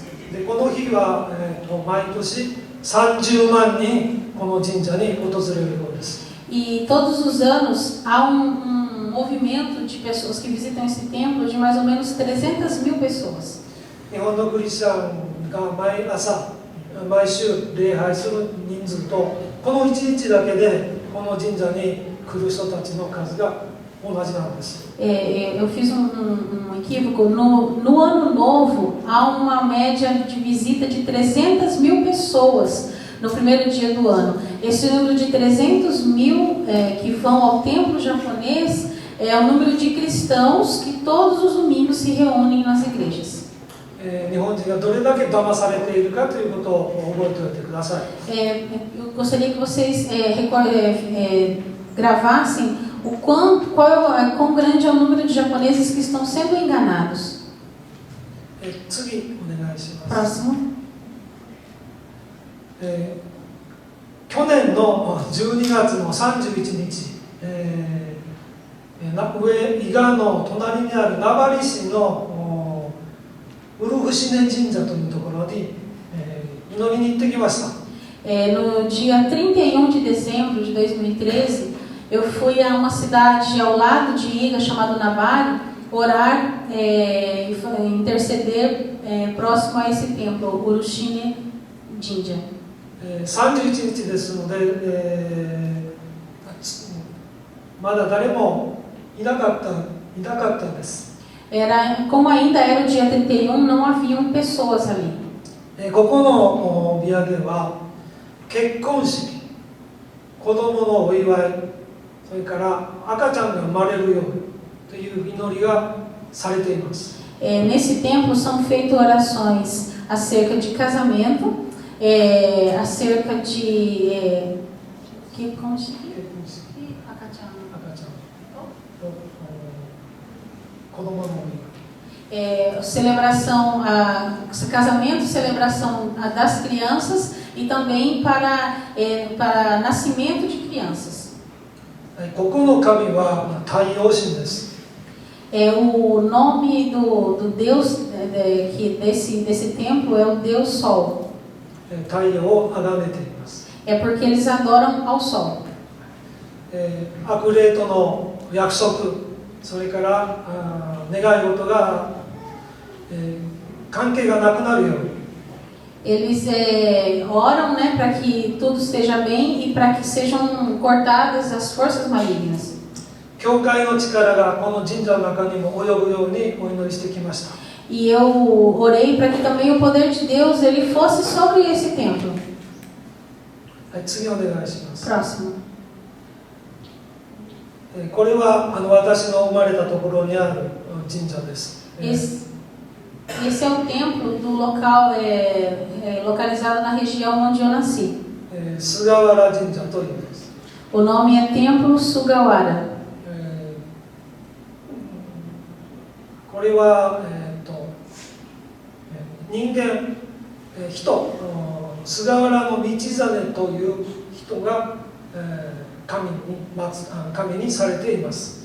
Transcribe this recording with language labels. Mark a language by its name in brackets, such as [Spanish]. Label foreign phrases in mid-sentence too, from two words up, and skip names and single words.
[Japanese] でこの日は、毎年30万人この神社に訪れるようです。 [Portuguese] E todos os anos há um movimento de pessoas que visitam esse templo de mais ou menos 300.000 pessoas. [Japanese] 日本のクリスチャンが毎週礼拝する人数とこの1日だけでこの神社に来る人たちの数が同じなんです。 [Portuguese] Eu fiz equívoco. No ano novo, há uma média de visita de 300.000 pessoas no primeiro dia do ano. Esse número de 300.000 que vão ao templo japonês é o número de cristãos que todos os domingos se reúnem nas igrejas. [Japanese] 日本人がどれだけ騙されているかということを覚えておいてください。 [Portuguese] Eu gostaria que vocês gravassem quão grande é o número de japoneses que estão sendo enganados. [Japanese] 次お願いします。 [Portuguese] Próximo. [Japanese] 去年の12月の31日、伊賀の隣にある名張市のウルフシネ神社というところに祈りに行ってきました。 [Portuguese] No dia 31 de dezembro de 2013, eu fui a uma cidade ao lado de Iga, chamada Nabari, orar e interceder próximo a esse templo, Urushine Jinja. [Japanese] 31日ですので、まだ誰もいなかったです。 [Portuguese] Como ainda era o dia 31, não haviam pessoas ali. [Japanese] ここのビアでは結婚式、子供のお祝い、それから赤ちゃんが生まれるようにという祈りがされています。 [Portuguese] Nesse templo são feitas orações acerca de casamento, acerca de celebração, casamento, celebração das crianças e também para nascimento de crianças. [Japanese] ここの神は太陽神です。 [Portuguese] O nome do Deus desse templo é o Deus Sol. [Japanese] 太陽を崇めています。 [Portuguese] É porque eles adoram ao Sol. [Japanese] 悪霊との約束、それから願い事が、関係がなくなるように。 [Portuguese] Eles oram, né, para que tudo esteja bem e para que sejam cortadas as forças malignas. [Japanese] 教会の力がこの神社の中にも及ぶようにお祈りしてきました。 [Portuguese] E eu orei para que também o poder de Deus ele fosse sobre esse templo. [Japanese] はい、次お願いします。 [Portuguese] Próximo. [Japanese] これは私の生まれたところにある神社です。 [Portuguese] Esse é o templo do local localizado na região onde eu nasci. [Japanese] 菅原神社というんです。 [Portuguese] O nome é Templo Sugawara. [Japanese] これは、人間、人、菅原道真という人が、神にされています。